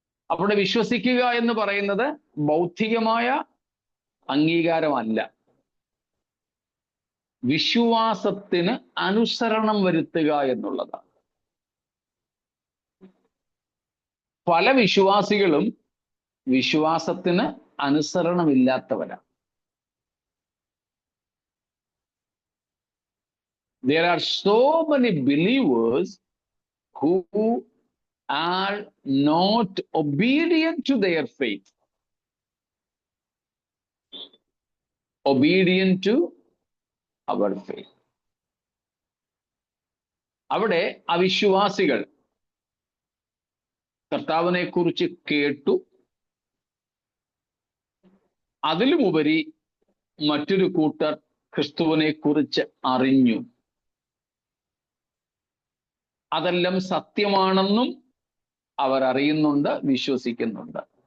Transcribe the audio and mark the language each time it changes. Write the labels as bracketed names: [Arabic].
[Malayalam] അവിടെ വിശ്വസിക്കുക എന്ന് പറയുന്നത് ബൗദ്ധികമായ അംഗീകാരമല്ല, വിശ്വാസത്തിന് അനുസരണം വരുത്തുക എന്നുള്ളതാണ്. പല വിശ്വാസികളും വിശ്വാസത്തിന് അനുസരണമില്ലാത്തവരാണ്. [English] There are so many believers who are not obedient to their faith, obedient to our faith. [Malayalam] അവിടെ അവിശ്വാസികൾ കർത്താവിനെ കുറിച്ച് കേട്ടു, അതിലുമുപരി മറ്റൊരു കൂട്ടർ ക്രിസ്തുവിനെ കുറിച്ച് അറിഞ്ഞു, അതെല്ലാം സത്യമാണെന്നും അവർ അറിയുന്നുണ്ട്, വിശ്വസിക്കുന്നുണ്ട്.